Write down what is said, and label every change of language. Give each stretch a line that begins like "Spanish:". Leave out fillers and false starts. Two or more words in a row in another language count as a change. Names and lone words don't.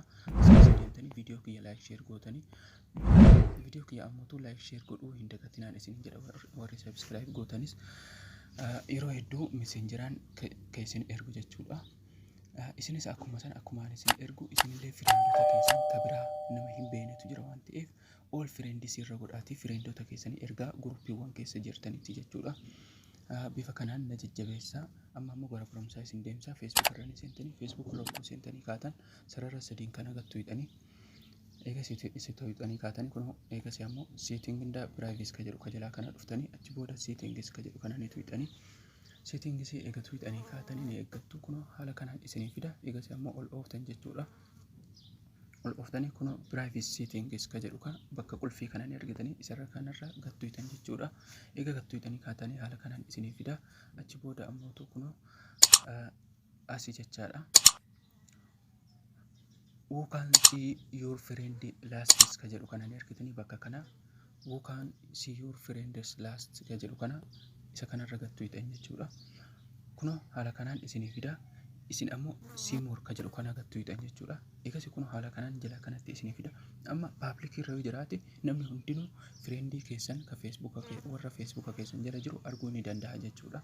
Oromo: Isin deemtanii viidiyoo kiyya
English: like share
Oromo: gootanii viidiyoo kiyya ammoo
English: like share
Oromo: godhuu hin dagatinaan isin jedha. Warri subscribe gootanis yeroo hedduu messengeraan ka isin ergu jechuudha. Isinis akkuma san akkumaan isin ergu isinillee fireendota keessan ka biraa nama hin beeknetu jira waan ta'eef
English: all friends
Oromo: irra godhaatii fireendota keessanii ergaa guruppiiwwan keessa jirtanitti jechuudha. Bifa kanaan na jajjabeessaa. Amma ammoo gara barumsaa isin deemsaa. Facebook irra ni seentanii Facebook irra hogguu seentanii kaatan sarara sadiin kana gattuuxanii eegas itti tuuxanii kaatanii kun eegas ammoo setting inda privacy ka jedhu ka jalaa kana dhuftanii achi booda settings ka jedhu kana ni tuuxanii settings eega tuuxanii kaatanii ni eeggattu kun haala kanaan isinii fida. Eegas ammoo ol ooftan jechuudha. Ol ooftanii kun
English: privacy settings
Oromo: ka jedhu kana bakka qulfii kana ni argitanii isarra kanarra gattuuxan jechuudha. Eega gattuuxanii kaatanii haala kanaan isinii fida. Achi booda ammoo kun asii jechaadha.
English: Who can see your friend last
Oromo: ka jedhu kana ni argitanii bakka kana
English: who can see your friends last
Oromo: ka jedhu kana isa kanarra gattuuxan jechuudha. Kun haala kanaan isinii fida. Isin ammoo simor ka jedhu kana gattuuxan jechuudha. Eegas kun haala kanaan jala kanatti isinii fida. Amma public irra yoo jiraate namni hundinuu friendii keessan ka feesbuuka warra feesbuuka keessan jala jiru arguu ni danda'a jechuudha.